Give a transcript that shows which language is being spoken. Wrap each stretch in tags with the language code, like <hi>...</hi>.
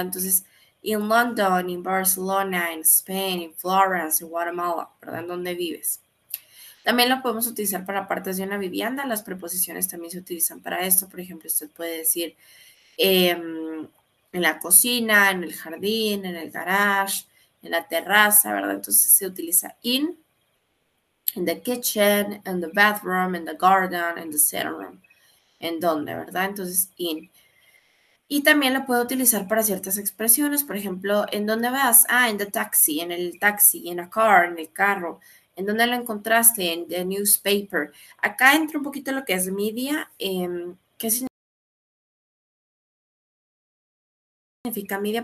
<es>Entonces, in London, in Barcelona, en Spain, en Florence, en Guatemala, ¿verdad? ¿Dónde vives? También lo podemos utilizar para partes de una vivienda. Las preposiciones también se utilizan para esto. Por ejemplo, usted puede decir en la cocina, en el jardín, en el garage, en la terraza, ¿verdad? Entonces se utiliza</es> <en>in the kitchen, in the bathroom, in the garden, in the sitting room.</en> <es>¿En dónde, verdad? Entonces in. Y también lo puedo utilizar para ciertas expresiones, por ejemplo, ¿en dónde vas? Ah, en the taxi, en el taxi, en a car, en el carro. ¿En dónde lo encontraste? En the newspaper. Acá entra un poquito lo que es media. ¿Qué significa media?</es>